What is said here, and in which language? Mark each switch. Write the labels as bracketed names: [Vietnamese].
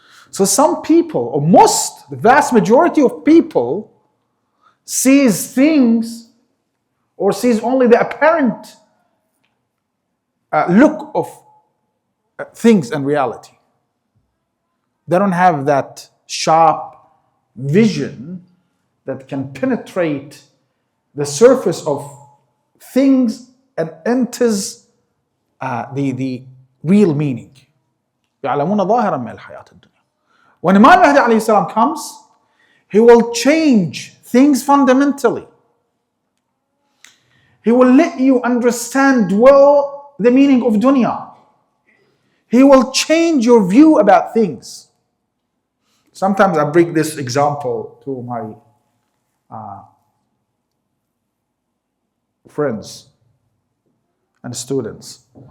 [English] So some people, or the vast majority of people, sees things or sees only the apparent look of things and reality. They don't have that sharp vision that can penetrate the surface of things and enters the real meaning. [Arabic] يعلمون ظاهرا من الحياة الدنيا. [English] When Imam Mahdi [Arabic] عليه السلام [English] comes, he will change things fundamentally. He will let you understand well the meaning of dunya. He will change your view about things. Sometimes I bring this example to my friends and students.